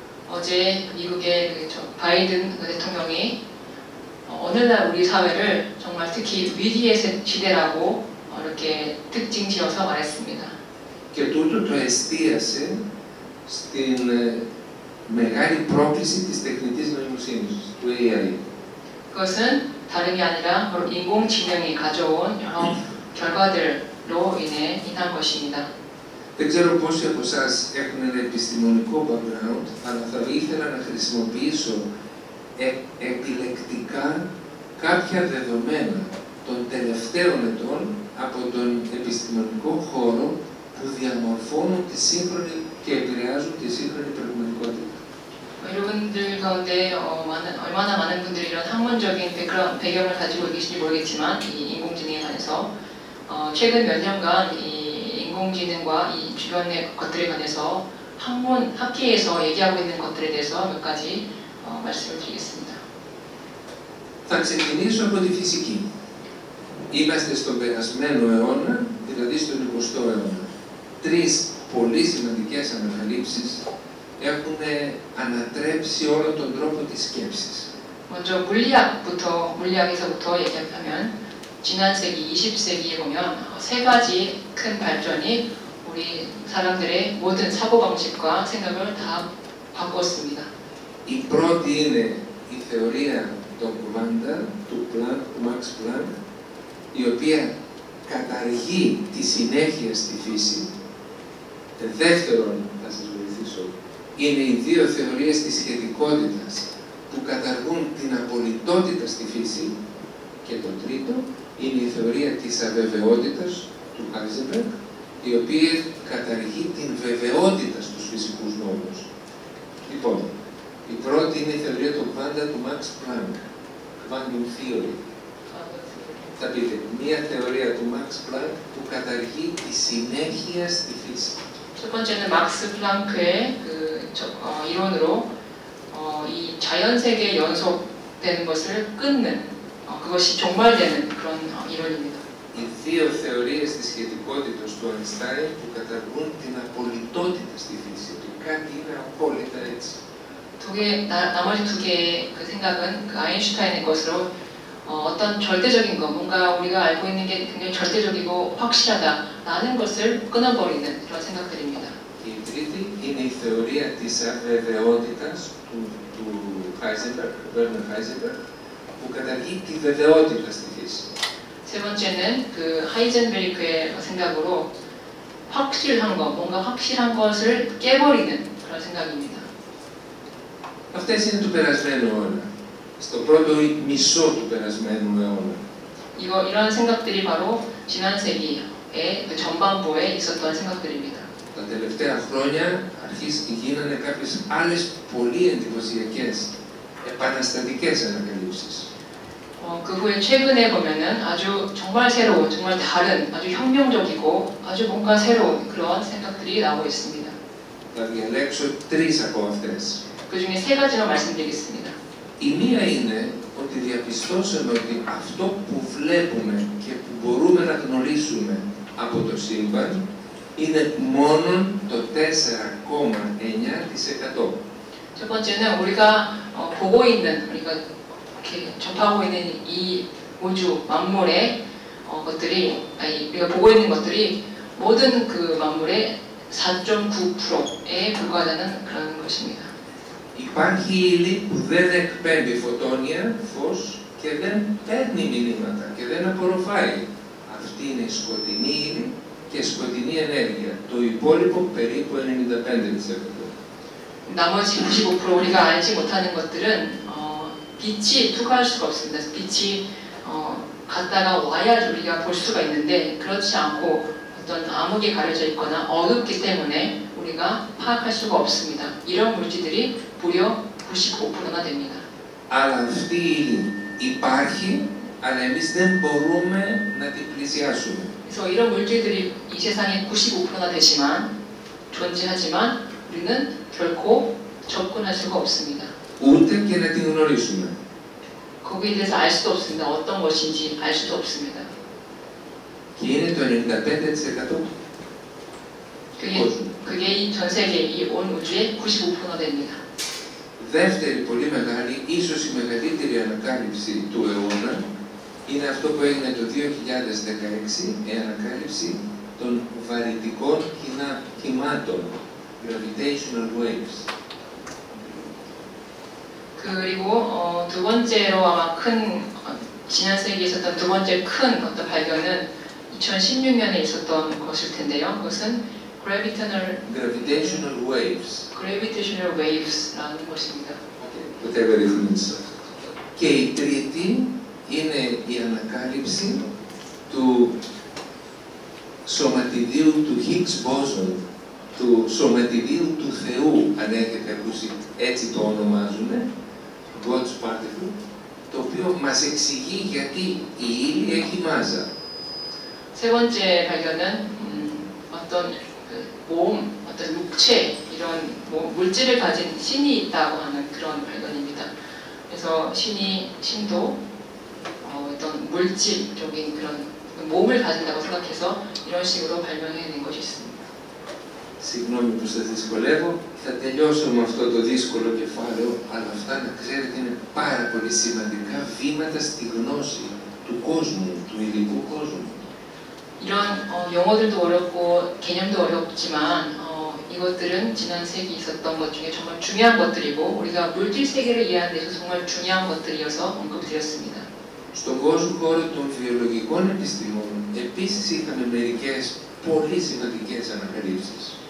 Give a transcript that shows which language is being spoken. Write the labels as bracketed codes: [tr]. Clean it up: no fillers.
[ko] 어제 미국의 바이든 대통령이 오늘날 우리 사회를 정말 특히 위기의 시대라고 이렇게 특징 지어서 말했습니다. [el] Και τούτο το εστίασε στην μεγάλη πρόκληση της τεχνητής νοημοσύνης, του AI. [ko] 그것은 다름이 아니라 바로 인공지능이 가져온 여러 결과들로 인한 것입니다. [el] Δεν ξέρω πόσοι από εσάς έχουν ένα επιστημονικό background, αλλά θα ήθελα να χρησιμοποιήσω επιλεκτικά κάποια δεδομένα των τελευταίων ετών από τον επιστημονικό χώρο που διαμορφώνουν τη σύγχρονη και επηρεάζουν τη σύγχρονη πραγματικότητα. [ko] 여러분들 가운데 얼마나 많은 분들이 이런 학문적인 배경을 가지고 계신지 모르겠지만 이 인공지능에 관해서 최근 몇 년간 이 인공지능과 이 주변의 것들에 관해서 학계에서 얘기하고 있는 것들에 대해서 몇 가지 말씀을 드리겠습니다. [el] Θα ξεκινήσω από τη φυσική. Είμαστε στον περασμένο αιώνα, δηλαδή στον 20ο αιώνα. Τρεις πολύ σημαντικές ανακαλύψεις έχουν ανατρέψει όλο τον τρόπο της σκέψης. [ko] 먼저 물리학에서부터 얘기하면 지난 세기 20세기에 보면 세 가지 큰 발전이 우리 사람들의 모든 사고방식과 생각을 다 바꿨습니다. [el] Η πρώτη είναι η θεωρία των κουβάντα του Max Planck, η οποία καταργεί τη συνέχεια στη φύση. Δεύτερον, θα σας βοηθήσω, είναι οι δύο θεωρίες της σχετικότητας που καταργούν την απολυτότητα στη φύση. Και το τρίτο είναι η θεωρία της αβεβαιότητας του Heisenberg, η οποία καταργεί την βεβαιότητα στους φυσικούς νόμους. Λοιπόν, η πρώτη είναι η θεωρία των κουβάντα του Max Planck, Quantum Theory. Θα πείτε, μία θεωρία του Max Planck που καταργεί τη συνέχεια στη φύση. [ko] 첫 번째는 막스 플랑크의 이론으로 이 자연 세계에 연속되는 것을 끊는 그것이 종말되는 그런 이론입니다. [el] Οι δύο θεωρίες της σχετικότητας του Einstein που καταργούν την απολυτότητα στη φύση, ότι κάτι είναι απόλυτα έτσι. [ko] 나머지 두 개의 그 생각은 그 아인슈타인의 것으로 어떤 절대적인 것, 뭔가 우리가 알고 있는 게 굉장히 절대적이고 확실하다라는 것을 끊어버리는 그런 생각들입니다. [el] Και η τρίτη είναι η θεωρία της αβεβαιότητας του Werner Heisenberg, που καταργεί τη βεβαιότητα στη φύση. [ko] 세 번째는 그 하이젠베르크의 생각으로 확실한 것, 뭔가 확실한 것을 깨버리는 그런 생각입니다. [el] Αυτές είναι του περασμένου αιώνα. Στο πρώτο μισό του περασμένου αιώνα. [ko] 이런 생각들이 바로 지난 세기의 그 전반부에 있었던 생각들입니다. [el] Τα τελευταία χρόνια γίνανε κάποιες άλλες πολύ εντυπωσιακές, επαναστατικές ανακαλύψεις. [ko] 그 후에 최근에 보면은 아주 정말 새로운, 정말 다른, 아주 혁명적이고 아주 뭔가 새로운 그런 생각들이 나오고 있습니다. [el] Θα διαλέξω τρεις από αυτές. [ko] 그 중에 세 가지만 말씀드리겠습니다. [el] Η μία είναι ότι διαπιστώσαμε ότι αυτό που βλέπουμε και που μπορούμε να γνωρίσουμε από το σύμπαν είναι μόνο το 4,9%. [ko] 첫 번째는 우리가 보고 있는, 우리가 이렇게 접하고 있는 이 우주 만물의 것들이, 아니 우리가 보고 있는 것들이 모든 그 만물의 4.9%에 불과하다는 그런 것입니다. [el] Υπάρχει ύλη που δεν εκπέμπει φωτόνια, φως και δεν παίρνει μηνύματα και δεν απορροφάει. Αυτή είναι η σκοτεινή ύλη και σκοτεινή ενέργεια. Το υπόλοιπο περίπου 95%. [ko] 나머지 95% 우리가 알지 못하는 것들은 빛이 투과할 수가 없습니다. 빛이 갔다가 와야 우리가 볼 수가 있는데 그렇지 않고 어떤 암흑에 가려져 있거나 어둡기 때문에 우리가 파악할 수가 없습니다. 이런 물질들이 무려 95%나 됩니다. [el] Αλλά αυτή η ύλη υπάρχει, αλλά εμείς δεν μπορούμε να την πλησιάσουμε. [ko] 그래서 이런 물질들이 이 세상에 95%나 되지만 존재하지만 우리는 결코 접근할 수가 없습니다. [el] Ούτε και να την γνωρίσουμε. [ko] 거기에 대해서 알 수도 없습니다. 어떤 것인지 알 수도 없습니다. [el] Και είναι το 95% [ko] 그게 이 전 세계, 이 온 우주의 95%나 됩니다. [el] Δεύτερη πολύ μεγάλη, ίσως η μεγαλύτερη ανακάλυψη του αιώνα είναι αυτό που έγινε το 2016, η ανακάλυψη των βαρυτικών κυμάτων, gravitational waves. [ko] 그리고 두 번째로 아마 지난 세기에 있었던 두 번째 큰 어떤 발견은 2016년에 있었던 것일 텐데요. 그것은 [en] Gravitational waves. [ko] Gravitational waves라는 것입니다. [en] Whatever it means. [el] Και η τρίτη είναι η ανακάλυψη του σωματιδίου του Higgs boson, του σωματιδίου του Θεού, αν έχετε ακούσει, έτσι το ονομάζουν, God's particle, το οποίο μας εξηγεί γιατί η ύλη έχει μάζα. [ko] 세 번째 발견은 어떤 몸, 어떤 육체, 이런 물질을 가진 신이 있다고 하는 그런 발견입니다. 그래서 신도 어떤 물질적인 그런 몸을 가진다고 생각해서 이런 식으로 발명해낸 것이 있습니다. [el] Συγγνώμη που σας δυσκολεύω, θα τελειώσω με αυτό το δύσκολο κεφάλαιο, αλλά αυτά να ξέρετε είναι πάρα πολύ σημαντικά βήματα στη γνώση του κόσμου, του υλικού κόσμου. [ko] 이런 용어들도 어렵고 개념도 어렵지만 이것들은 지난 세기에 있었던 것 중에 정말 중요한 것들이고 우리가 물질 세계를 이해하는 데서 정말 중요한 것들이어서 언급드렸습니다. [el] Στον κόσμο χώρο των βιολογικών επιστημών επίσης είχαμε μερικές πολύ σημαντικές ανακαλύψεις.